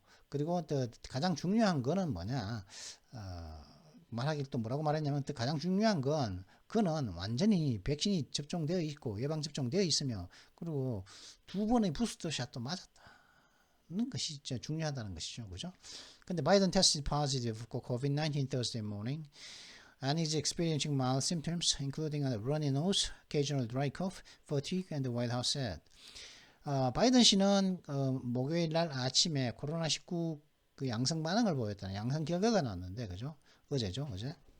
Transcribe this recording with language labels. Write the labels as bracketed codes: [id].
[ko] 그리고 또 가장 중요한 거는 뭐냐 말하기를 또 뭐라고 말했냐면 또 가장 중요한 건 그는 완전히 백신이 접종되어 있고 예방 접종되어 있으며 그리고 2번의 부스터 샷도 맞았다는 것이 진짜 중요하다는 것이죠, 그죠? [en] 근데 바이든 tested positive for COVID-19 Thursday morning and is experiencing mild symptoms including a runny nose, occasional dry cough, fatigue, and the White House said. [ko] 바이든 씨는 목요일 날 아침에 코로나19 그 양성 반응을 보였다는 양성 결과가 나왔는데, 그죠? 어제죠, 어제.